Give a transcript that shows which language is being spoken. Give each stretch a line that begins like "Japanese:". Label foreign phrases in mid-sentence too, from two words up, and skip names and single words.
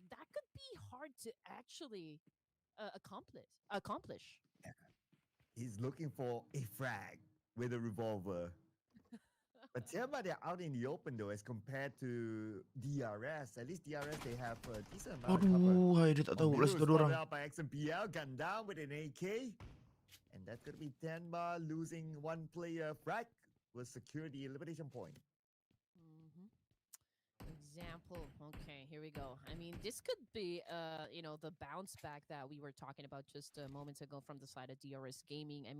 English: That could be hard to actually accomplish. He's looking for a frag with a revolver. But Tiamba, they're out in the open though, as compared to DRS. At least DRS, they have a decent amount of cover.
Malay: Aduh, dia tak tahu belas
English: Middle is
Malay: dua orang.
English: spotted out by XMPL, gunned down with an AK. And that's going to be Tiamba losing 1 player. Frag will secure the elimination point. Example. Okay, here we go. I mean, this could be, the bounce back that we were talking about just moments ago from the side of DRS Gaming.